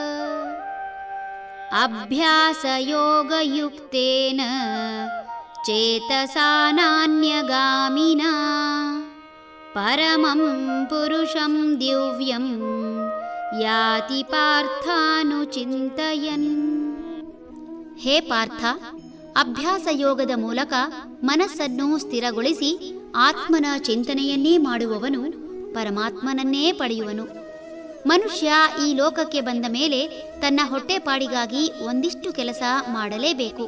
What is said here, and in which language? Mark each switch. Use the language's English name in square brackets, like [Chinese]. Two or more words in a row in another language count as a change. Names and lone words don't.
[Sanskrit] अभ्यासयोगयुक्तेन चेतसा नान्यगामिना परमं पुरुषं दिव्यं याति पार्थानुचिन्तयन्। [Kannada] ಹೇ ಪಾರ್ಥ, ಅಭ್ಯಾಸ ಯೋಗದ ಮೂಲಕ ಮನಸ್ಸನ್ನು ಸ್ಥಿರಗೊಳಿಸಿ ಆತ್ಮನ ಚಿಂತನೆಯನ್ನೇ ಮಾಡುವವನು ಪರಮಾತ್ಮನನ್ನೇ ಪಡೆಯುವನು. ಮನುಷ್ಯ ಈ ಲೋಕಕ್ಕೆ ಬಂದ ಮೇಲೆ ತನ್ನ ಹೊಟ್ಟೆಪಾಡಿಗಾಗಿ ಒಂದಿಷ್ಟು ಕೆಲಸ ಮಾಡಲೇಬೇಕು.